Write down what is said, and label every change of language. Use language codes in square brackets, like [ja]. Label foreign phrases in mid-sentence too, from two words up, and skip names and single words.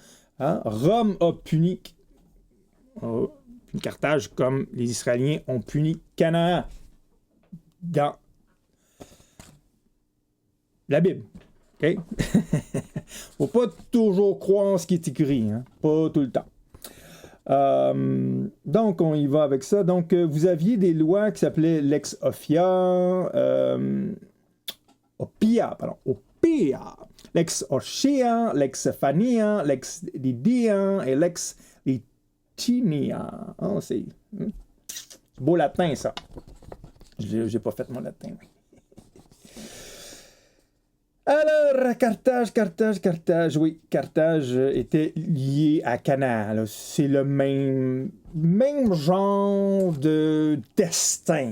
[fr] Rome a puni Carthage comme les Israéliens ont puni Canaan dans la Bible. OK? Faut pas toujours croire ce qui est écrit, hein? Pas tout le temps. Donc, on y va avec ça. Donc, vous aviez des lois qui s'appelaient Lex Ophia, Lex Oshia, Lex Phania, Lex Lydia et Lex Licinia. Oh, c'est beau latin, ça. J'ai pas fait mon latin. Alors, Carthage, oui, Carthage était lié à Canaan. Là. C'est le même genre de destin.